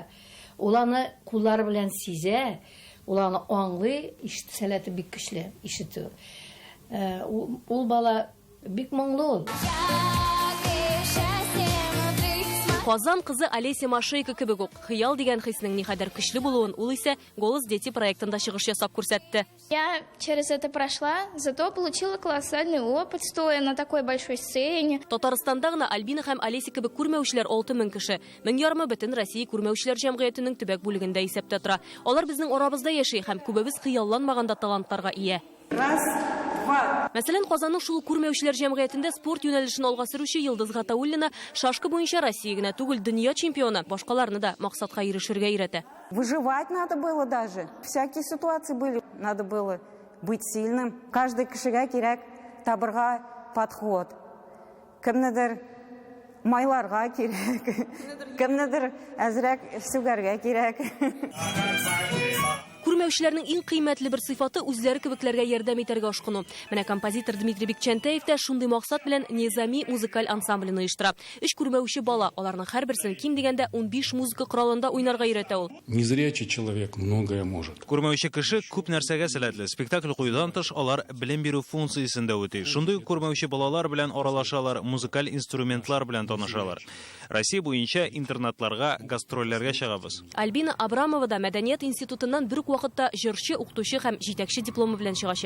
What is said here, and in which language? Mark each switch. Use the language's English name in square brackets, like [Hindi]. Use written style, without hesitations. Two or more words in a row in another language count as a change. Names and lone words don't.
[Tatar] Ул аны куллары белән сизә, ул аны аңлый, ишет сәләте бик көчле, ишетү. Ул бала бик моңлы. Казан кызы Олеся Машейко кебек үк хыял дигән хиснең никадәр көчле булуын ул исә «Голос дети» проектында чыгыш ясап күрсәтте. [Russian] Я через это прошла, зато получила колоссальный опыт, стоя на такой большой сцене. [Tatar] Татарстанда гына Альбина һәм Олеся кебек күрмәүчеләр 6000 кеше. 1000 бөтен Россия күрмәүчеләр җәмгыятенең төбәк бүлегендә исәптә тора. Алар безнең арабызда яши һәм күбебез хыялланмаганда талантларга ия. Мәсәлән, Казанның шул күрмәүчеләр җәмгыятендә спорт юнәлешен алга сөрүче Йылдыз Гатауллина шашкы буенча Россия генә түгел, дөнья чемпионы, башкаларны да максатка ирешергә өйрәтә. [Russian] Выживать надо было даже. Всякие ситуации были. Надо было быть сильным. [Tatar] Каждый кешегә кирәк табырга подход. Кемнедер майларга кирәк. Кемнедер әзрәк сүгәргә кирәк. Күрмәүчеләрнең иң кыйммәтле бер сыйфаты үзләре кебекләргә ярдәм итәргә ашкыну. Менә композитор Дмитрий Бекчәнтәев тә шундый максат белән Низами музыкаль ансамблен оештыра. 3 күрмәүче бала, аларның һәрберсен ким дигәндә 15 музыка коралында уйнарга өйрәтә ул. [Russian] Незрячий человек многое может. [Tatar] Күрмәүче кеше күп нәрсәгә сәләтле. Спектакль куюдан тыш алар белем бирү функциясендә үти. Шундый күрмәүче балалар белән аралашалар, музыкаль инструментлар белән танышалар. Россия буенча интернатларга, гастрольләргә чыгабыз. Альбина Абрамова да Мәдәният институтыннан бер үк вакытта җырчы, укытучы һәм җитәкче дипломы белән чыгачак.